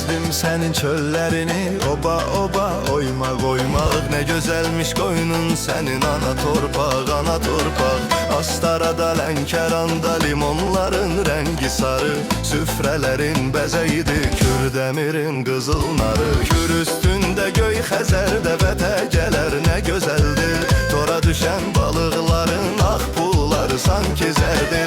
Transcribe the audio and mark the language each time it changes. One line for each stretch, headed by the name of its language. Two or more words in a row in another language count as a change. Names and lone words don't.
Turkish: senin çöllerini. Oba oba oymak oymak, ne güzelmiş koynun senin.
Azerbaijani: Ana torpaq, ana torpaq. Astarada, Lənkəranda limonların rengi sarı. Süfrələrin bəzəyidi Kürdəmirin qızıl narı. Kür üstündə göy Xəzərdə vətəgələr nə gözəldir. Tora düşən balıqların ağ pulları sanki zərdir.